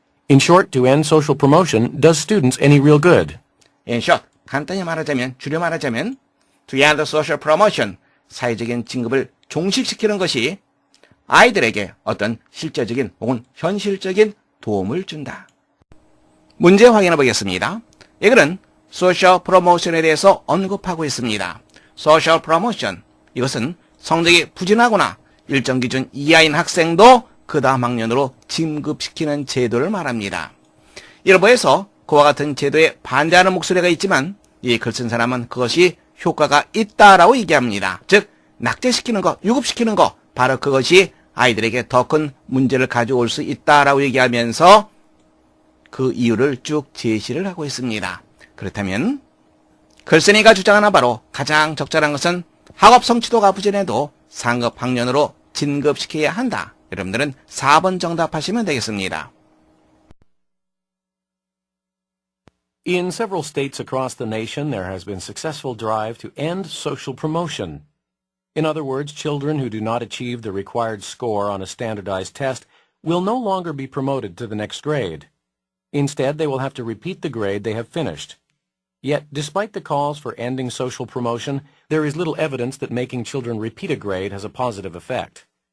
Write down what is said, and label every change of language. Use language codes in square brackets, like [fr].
[en] In short, to end social promotion does students any real good. In short, [ko] 간단히 말하자면, 줄여 말하자면, [en] to end social promotion, [ko] 사회적인 진급을 종식시키는 것이 아이들에게 어떤 실제적인 혹은 현실적인 도움을 준다. 문제 확인해 보겠습니다. 이글은 social promotion에 대해서 언급하고 있습니다. social promotion, 이것은 성적이 부진하거나 일정 기준 이하인 학생도 그 다음 학년으로 진급시키는 제도를 말합니다. 일부에서 그와 같은 제도에 반대하는 목소리가 있지만 이 글 쓴 사람은 그것이 효과가 있다라고 얘기합니다. 즉 낙제시키는 것, 유급시키는 것, 바로 그것이 아이들에게 더 큰 문제를 가져올 수 있다라고 얘기하면서 그 이유를 쭉 제시를 하고 있습니다. 그렇다면 글쓴이가 주장하는 바로 가장 적절한 것은 학업 성취도가 부진해도 상급 학년으로 진급시켜야 한다. 여러분들은 4번 정답하시면 되겠습니다. [en] In several states across the nation, there has been successful drive to end social promotion. In other words, children who do not achieve the required score on a standardized test will no longer be promoted to the next grade. Instead, they will have to repeat the grade they have finished. Yet, despite the calls for ending social promotion, there is little evidence that making children repeat a grade has a positive effect.